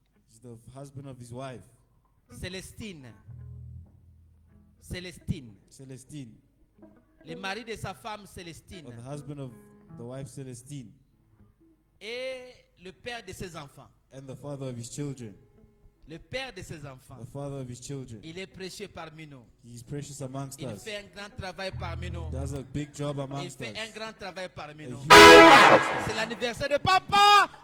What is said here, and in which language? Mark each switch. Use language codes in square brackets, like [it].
[en] He's the husband of his wife, [fr] Célestine. Célestine. [en] Celestine. [fr] Le mari de sa femme, Célestine. [en] Or the husband of the wife, Celestine. [fr] Et le père de ses enfants. [en] And the father of his children. [fr] le père de ses enfants. [en] the father of his children. [fr] Il est précieux parmi nous. [en] He's precious amongst [fr] Il [en] us. [fr] fait un grand travail parmi nous. [en] Does a big job [fr] Il [en] amongst [fr] fait un [en] us. [fr] grand travail parmi nous. [en] huge [fr] C'est l'anniversaire de papa.